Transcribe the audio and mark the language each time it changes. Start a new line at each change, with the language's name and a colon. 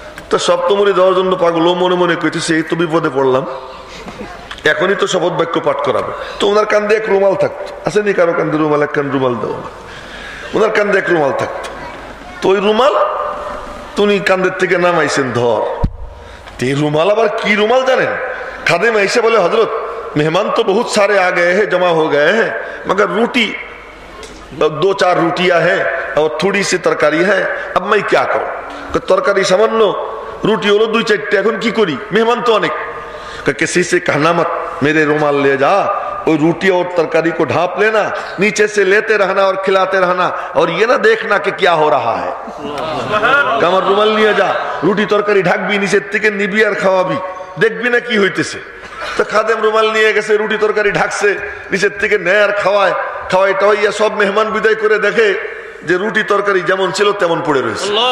Bangla: তো সব তো মুরিদ হওয়ার জন্য পাগল। ও মনে মনে কইতেছে এই তো বিপদে পড়লাম, এখনই তো শপথ বাক্য পাঠ করাবে। তো ওনার কান্দে এক রুমাল থাকতো, আসেনি কারো কান্দে রুমাল, একখান রুমাল দেওয়া, ওনার কান্দে এক রুমাল থাকতো। তো ওই রুমাল তুমি কান্দের থেকে নামাইছেন ধর। এই রুমাল আবার কি রুমাল জানেন? খাদেম এসে
Hindi: बोले हजरत मेहमान तो बहुत सारे आ गए हैं, जमा हो गए हैं, मगर रोटी 2-4 रोटियां हैं और थोड़ी सी तरकारी है, अब मैं क्या करूं? तरकारी सामान्य, रोटी हलो 2-4,
Bangla: এখন কি করি?
Hindi: मेहमान तो अनेक। किसी से कहना मत, मेरे रुमाल ले जा, और रोटी और तरकारी को ढांप लेना, नीचे से लेते रहना और खिलाते रहना, और ये ना देखना कि क्या हो रहा है। कमर रुमाल
Bangla: নিয়ে যা, রুটি তরকারি ঢাকবি, নিচের থেকে নিবি আর খাওয়াবি, দেখবি না কি হইতেছে। তো খাদেম রুমাল নিয়ে গেছে, রুটি তরকারি ঢাকছে, নিচের থেকে নেয় আর খাওয়ায়, খাওয়াইয়া সব মেহমান বিদায় করে দেখে যে রুটি তরকারি যেমন ছিল তেমন পড়ে রয়েছে।